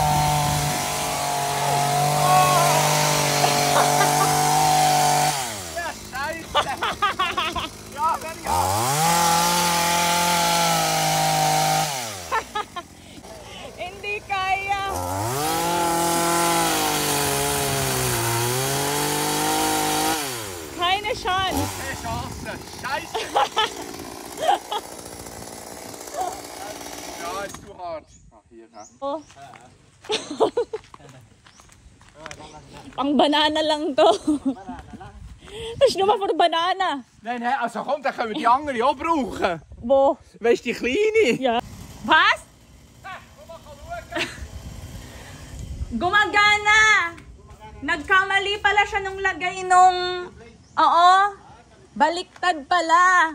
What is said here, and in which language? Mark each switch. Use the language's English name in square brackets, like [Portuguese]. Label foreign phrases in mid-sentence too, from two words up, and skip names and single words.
[Filipino] Hindi kaya. [German] Keine Chance. Scheiße! Ja, ist zu hart. Ach, hier, ha? [Filipino] Oh. Pang banana lang to. [German] Das ist nur für Banana. Nein, nein, also komm, dann können wir die andere auch brauchen. Wo? Weißt du, die kleine? Ja. Was? [Filipino] Gumagana! Nagkamali pala siya nung lagay nung... Oo. Baliktad pala.